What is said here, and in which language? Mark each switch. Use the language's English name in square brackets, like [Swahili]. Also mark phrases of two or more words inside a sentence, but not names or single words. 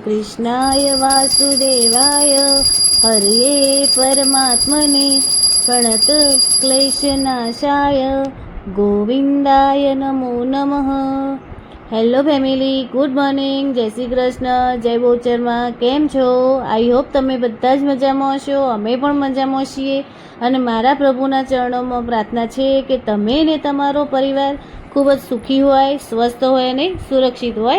[Sanskrit] कृष्णाय वासुदेवाय हरये परमात्मने प्रणतक्लेशनाशाय गोविंदाय नमो नमः। [English] Hello family, good morning, [Gujarati] જય શ્રી કૃષ્ણ, જય બહુચરમાં। કેમ છો? [English] I hope [Gujarati] તમે બધા જ મજામાં હશો। અમે પણ મજામાં છીએ અને મારા પ્રભુના ચરણોમાં પ્રાર્થના છે કે તમે ને તમારો પરિવાર ખૂબ જ સુખી હોય, સ્વસ્થ હોય અને સુરક્ષિત હોય।